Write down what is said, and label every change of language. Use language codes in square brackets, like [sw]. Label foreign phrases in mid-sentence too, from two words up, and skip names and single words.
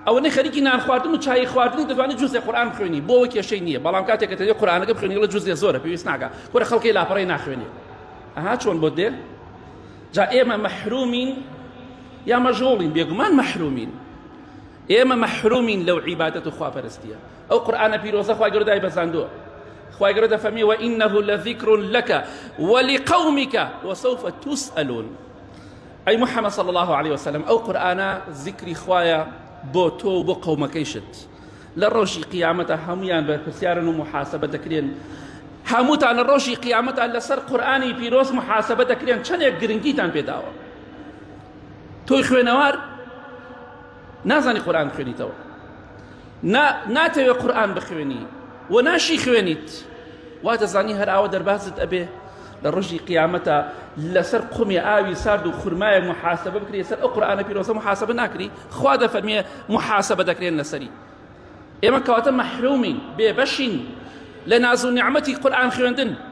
[ckb] ئەوەنەی خەریکی نان خواردن و چای خواردنی دەتوانێت جوزێ قورئان بخوێنی بۆ ئەوە کێشەی نییە بەڵام کاتێک کە دەبێت قورئانەکە بخوێنی لە جوزێ زۆرە پێویست ناکات وەرە خەڵکی لاپەڕەی ناخوێنێ ئەها چۆن بۆ دێ جا ئێمە مەحرومین یا مەژغوڵین بێگومان مەحرومین ئێمە مەحرومین لەو عیبادەت و خواپەرستیە ئەو قورئانە پیرۆزە خوای گەورە دایبەزاندووە خوای گەورە دەفەرمێ [ar] وإنه لذكر لك ولقومك وسوف تسألون أي محمد صلى الله عليه وسلم أو قرآن ذكري [ckb] خوايا بۆ تۆ و بۆ قەومەکەیشت لە ڕۆژی قیامەتە هەمویان بەرپرسیارن و محاسبە دەکرێن هەمووتان لە ڕۆژی قیامەتە لەسەر قورئانی پیرۆز محاسبە دەکرێن چەندێک گرنگیتان پێداوە تۆی خوێنەوار نازانی قورئان خوێنیتەوە ناتەوێت قورئان بخوێنی و ناشی خوێنیت وا دەزانی هەر ئاوە دەربازت ئەبێ لە ڕۆژی قیامەتە لەسەر قومی ئاوی سارد و خورمایە محاسبە بکرێ سەر ئەو قورئانە پیرۆزە محاسبە ناکری خوا دەفەرمێ محاسبە دەکرێن لەسەری ئێمە کەواتە مەحرومین بێبەشین لە ناز و نیعمەتی قورئان خوێندن